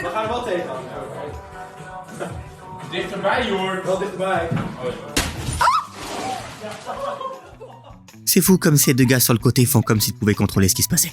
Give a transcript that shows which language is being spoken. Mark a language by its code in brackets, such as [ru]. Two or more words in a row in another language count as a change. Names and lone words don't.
[nl] We gaan er wel tegenaan. Dichterbij, Joert. Wel dichterbij. [fr] C'est fou comme ces deux gars sur le côté font comme s'ils pouvaient contrôler ce qui se passait.